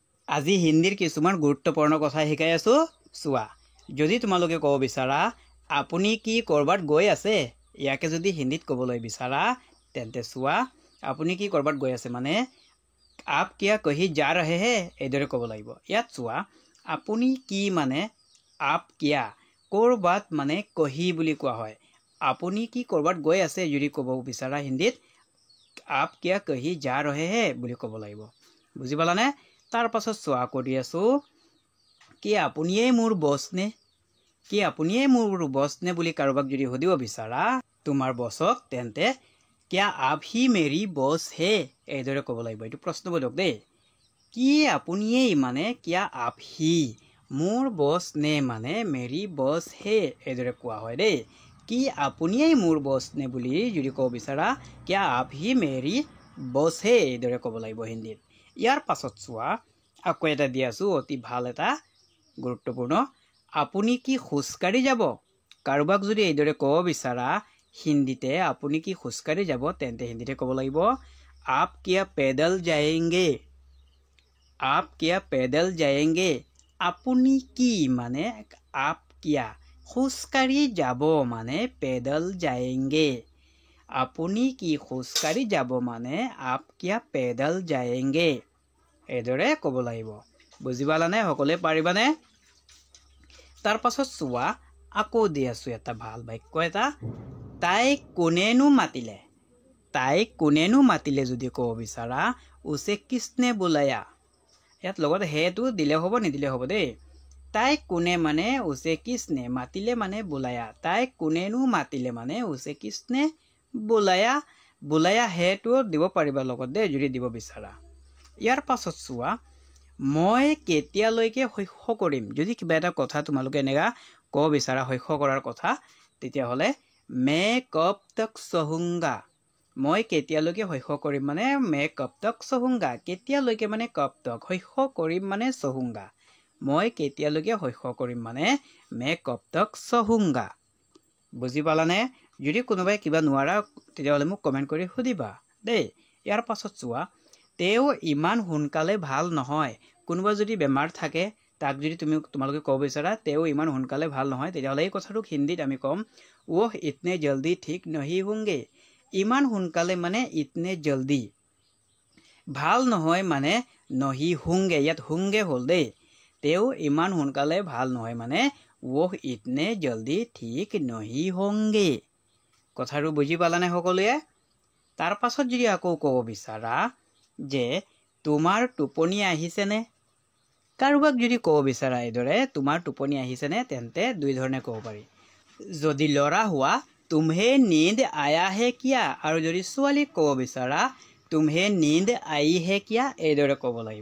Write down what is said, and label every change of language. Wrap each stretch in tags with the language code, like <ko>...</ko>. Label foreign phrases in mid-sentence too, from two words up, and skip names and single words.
<as>আজি হিন্দীৰ কিছুমান গুৰুত্বপূৰ্ণ কথা শিকাই আছো চোৱা। যদি তোমালোকে ক'ব বিচাৰা আপুনি কি কৰবাত গৈ আছে, ইয়াকে যদি হিন্দীত ক'বলৈ বিচাৰা তেন্তে চোৱা আপুনি কি কৰবাত গৈ আছে মানে</as> <hi>आप क्या कहीं जा रहे हैं</hi> <as>এইদৰে ক'ব লাগিব। ইয়াত চোৱা আপুনি কি মানে</as> <hi>आप क्या</hi> <as>কৰবাত মানে কহি বুলি কোৱা হয়। আপুনি কি কৰবাত গৈ আছে যদি ক'ব বিচাৰা হিন্দীত</as> <hi>आप क्या कहीं जा रहे हैं</hi> <as>বুলি ক'ব লাগিব। বুজি পালানে? তাৰ পাছত চোৱা কৰি আছো কি আপুনিয়ে মোৰ বছ নে, কি আপুনিয়ে মোৰ বছ নে বুলি কাৰোবাক যদি সুধিব বিচাৰা তোমাৰ বছক তেন্তে</as> <hi>क्या आप ही मेरी बॉस है</hi> <as>এইদৰে ক'ব লাগিব। এইটো প্ৰশ্নবোধক দেই। কি আপুনিয়ে মানে</as> <hi>क्या आप ही</hi> <as>মোৰ বছ নে মানে</as> <hi>मेरी बॉस है</hi> <as>এইদৰে কোৱা হয় দেই। কি আপুনিয়ে মোৰ বছ নে বুলি যদি ক'ব বিচাৰা</as> <hi>क्या आप ही मेरी बॉस है</hi> <as>এইদৰে ক'ব লাগিব হিন্দীত। ইয়াৰ পাছত চোৱা আকৌ এটা দি আছো অতি ভাল এটা গুৰুত্বপূৰ্ণ। আপুনি কি খোজকাঢ়ি যাব, কাৰোবাক যদি এইদৰে ক'ব বিচাৰা হিন্দীতে আপুনি কি খোজকাঢ়ি যাব তেন্তে হিন্দীতে ক'ব লাগিব</as> <hi>आप क्या पैदल जाएंगे, आप क्या पैदल जाएंगे।</hi> <as>আপুনি কি মানে</as> <hi>आप क्या</hi> <as>খোজকাঢ়ি যাব মানে</as> <hi>पैदल जाएंगे।</hi> <as>আপুনি কি খোজকাঢ়ি যাব মানে</as> <hi>आप क्या पैदल जाएंगे</hi> <as>এইদৰে ক'ব লাগিব। বুজি পালানে? সকলোৱে পাৰিবানে? তাৰ পাছত চোৱা আকৌ দি আছো এটা ভাল বাক্য এটা। তাইক কোনেনো মাতিলে, তাইক কোনেনো মাতিলে যদি ক'ব বিচাৰা</as> <hi>उसे किसने बुलाया।</hi> <as>ইয়াত লগত হেটো দিলে হ'ব নিদিলে হ'ব দেই। তাইক কোনে মানে</as> <hi>उसे किसने,</hi> <as>মাতিলে মানে বুলায়া। তাইক কোনেনো মাতিলে মানে</as> <hi>उसे किसने बुलाया।</hi> <as>বুলায়া হেটো দিব পাৰিবা লগত দেই যদি দিব বিচাৰা। ইয়াৰ পাছত চোৱা মই কেতিয়ালৈকে শস্য কৰিম, যদি কিবা এটা কথা তোমালোকে এনেকা ক'ব বিচাৰা শস্য কৰাৰ কথা তেতিয়াহ'লে</as> <hi>मैं कब तक सहूंगा।</hi> <as>মই কেতিয়ালৈকে শস্য কৰিম মানে</as> <hi>मैं कब तक सहूंगा।</hi> <as>কেতিয়ালৈকে মানে</as> <hi>कब तक,</hi> <as>শস্য কৰিম মানে सहूंगा। মই কেতিয়ালৈকে শস্য কৰিম মানে</as> <hi>मैं कब तक सहूंगा।</hi> <as>বুজি পালানে? যদি কোনোবাই কিবা নোৱাৰা তেতিয়াহ'লে মোক কমেণ্ট কৰি সুধিবা দেই। ইয়াৰ পাছত চোৱা তেওঁ ইমান সোনকালে ভাল নহয়। কোনোবা যদি বেমাৰ থাকে তাক যদি তোমালোকে ক'ব বিচাৰা তেওঁ ইমান সোনকালে ভাল নহয় তেতিয়াহ'লে এই কথাটোক হিন্দীত আমি ক'ম</as> <hi>वो इतने जल्दी ठीक नहीं होंगे।</hi> <as>ইমান সোনকালে মানে</as> <hi>इतने जल्दी,</hi> <as>ভাল নহয় মানে</as> <hi>नहीं होंगे,</hi> <as>ইয়াত হোংগে হ'ল দেই। তেওঁ ইমান সোনকালে ভাল নহয় মানে</as> <hi>वो इतने जल्दी ठीक नहीं होंगे।</hi> <as>কথাটো বুজি পালানে সকলোৱে? তাৰ পাছত যদি আকৌ ক'ব বিচাৰা যে তোমাৰ টোপনি আহিছেনে, কাৰোবাক যদি ক'ব বিচাৰা এইদৰে তোমাৰ টোপনি আহিছেনে তেন্তে দুই ধৰণে ক'ব পাৰি। যদি ল'ৰা হোৱা</as> <hi>तुम्हें नींद आया है क्या,</hi> <as>আৰু যদি ছোৱালীক ক'ব বিচাৰা</as> <hi>तुम्हें नींद आई है क्या</hi> <as>এইদৰে ক'ব লাগিব।</as>